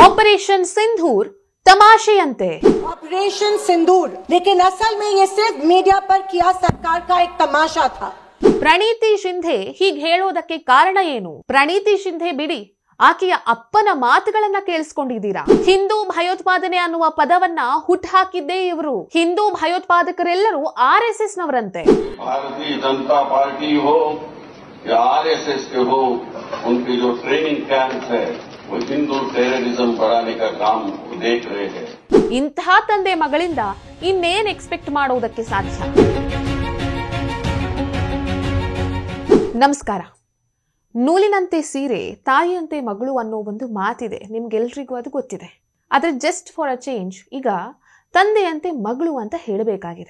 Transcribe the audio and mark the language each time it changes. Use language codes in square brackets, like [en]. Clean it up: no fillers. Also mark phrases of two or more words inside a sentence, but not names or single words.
[kn] ऑपरेशन सिंदूर तमाशेयंते। [hi] ऑपरेशन सिंदूर, लेकिन असल में ये सिर्फ मीडिया पर किया सरकार का एक तमाशा था। [kn] ಪ್ರಣೀತಿ ಶಿಂಧೆ ಹೀಗೆ ಹೇಳೋದಕ್ಕೆ ಕಾರಣ ಏನು? ಪ್ರಣೀತಿ ಶಿಂಧೆ ಬಿಡಿ, ಆಕೆಯ ಅಪ್ಪನ ಮಾತುಗಳನ್ನ ಕೇಳಿಸ್ಕೊಂಡಿದ್ದೀರಾ? ಹಿಂದೂ ಭಯೋತ್ಪಾದನೆ ಅನ್ನುವ ಪದವನ್ನ ಹುಟ್ಟುಹಾಕಿದ್ದೇ ಇವರು. ಹಿಂದೂ ಭಯೋತ್ಪಾದಕರೆಲ್ಲರೂ RSS ನವರಂತೆ. [hi] भारतीय जनता पार्टी हो या RSS के हो, उनकी जो [en] training camp [hi] है वो हिंदू टेररिज्म बढ़ाने का काम देख रहे हैं। [kn] ಇಂತಹ ತಂದೆ ಮಗಳಿಂದ ಇನ್ನೇನ್ ಎಕ್ಸ್ಪೆಕ್ಟ್ ಮಾಡೋದಕ್ಕೆ ಸಾಧ್ಯ? ನಮಸ್ಕಾರ. ನೂಲಿನಂತೆ ಸೀರೆ, ತಾಯಿಯಂತೆ ಮಗಳು ಅನ್ನೋ ಒಂದು ಮಾತಿದೆ, ನಿಮ್ಗೆಲ್ರಿಗೂ ಅದು ಗೊತ್ತಿದೆ. ಆದ್ರೆ [en] just for a change [kn] ಈಗ ತಂದೆಯಂತೆ ಮಗಳು ಅಂತ ಹೇಳಬೇಕಾಗಿದೆ.